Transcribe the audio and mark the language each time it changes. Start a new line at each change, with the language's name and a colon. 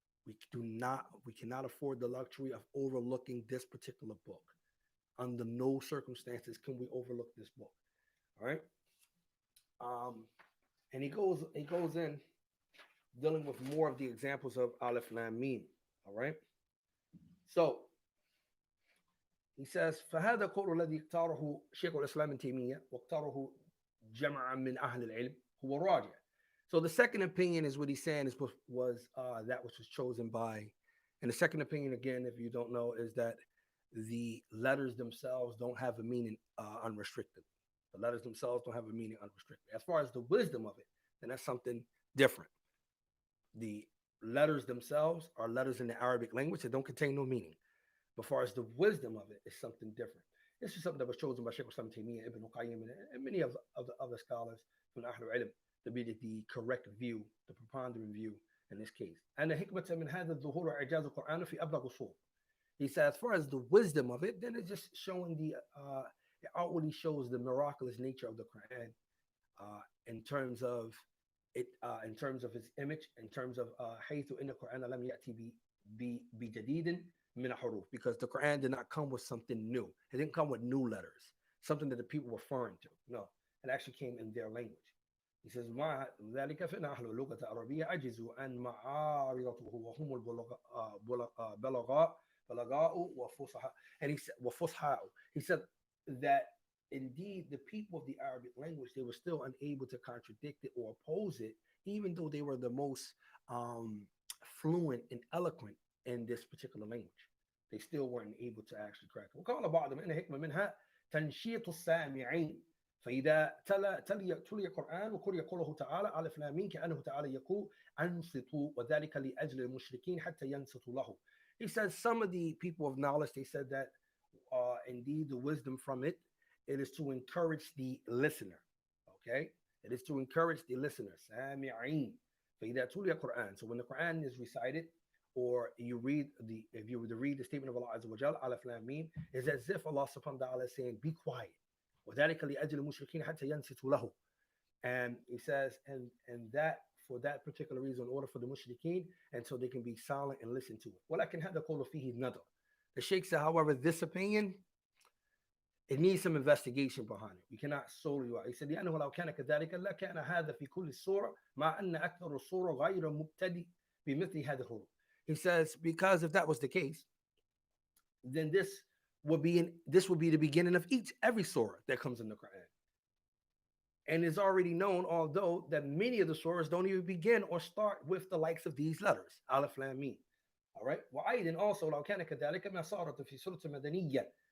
English: We cannot afford the luxury of overlooking this particular book. Under no circumstances can we overlook this book. All right. And he goes in dealing with more of the examples of Aleph Lam Mim. All right. So he says,
Arabic: فهذا قول الذي اختاره شيخ الإسلام ابن تيمية واختاره جمع من أهل العلم هو راجع.
English: So the second opinion is what he's saying is was that which was chosen by, and the second opinion, again, if you don't know, is that the letters themselves don't have a meaning unrestricted. The letters themselves don't have a meaning unrestricted. As far as the wisdom of it, then that's something different. The letters themselves are letters in the Arabic language that don't contain no meaning. But as far as the wisdom of it is something different. This is something that was chosen by Shaykh Islam Taymiyyah, Ibn Qayyim, and many of the other scholars from Ahlul Ilm to be the correct view, the preponderant view in this case. And the
Arabic: hikmah min hadha dhuhur i'jaz al-Qur'an fi ablagh usul.
English: He said, as far as the wisdom of it, then it's just showing it outwardly shows the miraculous nature of the Quran in terms of it, in terms of its image, in terms of
Arabic: haythu inna Quran lam ya'ti bi jadidin min huruf,
English: because the Quran did not come with something new. It didn't come with new letters, something that the people were foreign to. No, it actually came in their language. He says,
Arabic: مع ذلك فإن أهل اللغة العربية عجزوا عن معارضته وهم البلغاء وفصحاء.
English: And he said,
Arabic: وفصحاء.
English: He said that indeed the people of the Arabic language, they were still unable to contradict it or oppose it, even though they were the most um, fluent and eloquent in this particular language. They still weren't able to actually crack it.
Arabic: وقال بعضهم إن حكمة منها تنشيط السامعين فإذا تلي القرآن وقرئ قوله تعالى ألف لام ميم كأنه تعالى يقول أنصتوا وذلك لأجل المشركين حتى ينصتوا له.
English: He says some of the people of knowledge, they said that indeed the wisdom from it, it is to encourage the listener. Okay, it is to encourage the listener.
Arabic: سامعين فإذا تلي القرآن.
English: So when the Quran is recited, or you read the, if you were to read the statement of Allah Azza wa Jal, Alif Lam Mim, is as if Allah Subhanahu wa Taala is saying, "Be quiet."
Arabic: وذلك لأجل المشركين حتى ينصتوا له.
English: And he says, and that for that particular reason, in order for the mushrikeen, and so they can be silent and listen to it.
Arabic: ولكن هذا قول فيه نظر.
English: The Sheikh said, however, this opinion, it needs some investigation behind it. We cannot solely. He said,
Arabic: لأنه لو كان كذلك لكان هذا في كل السورة مع أن أكثر السورة غير مبتدئ بمثل هذا الحروف.
English: He says, because if that was the case, then this would be the beginning of every surah that comes in the Quran. And it's already known, although that many of the surahs don't even begin or start with the likes of these letters, Alif Lam Mim. All right.
Arabic: وأيضا
English: also
Arabic: لو كان كذلك ما صارت في سورة مدنية.